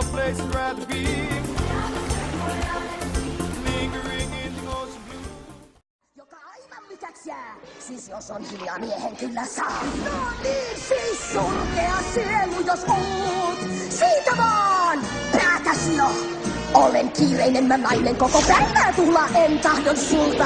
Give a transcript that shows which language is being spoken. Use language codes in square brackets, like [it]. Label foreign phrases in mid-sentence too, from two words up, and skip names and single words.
[en] I'd rather be lingering in the ocean blue. [fi] Joka aivan mikäks jää, siis jos on hiljaa miehen kyllä saa. No niin siis surkea sielu jos oot, siitä vaan päätäs jo. Olen kiireinen mä nainen, koko päivää tuhlaa en tahdon sulta.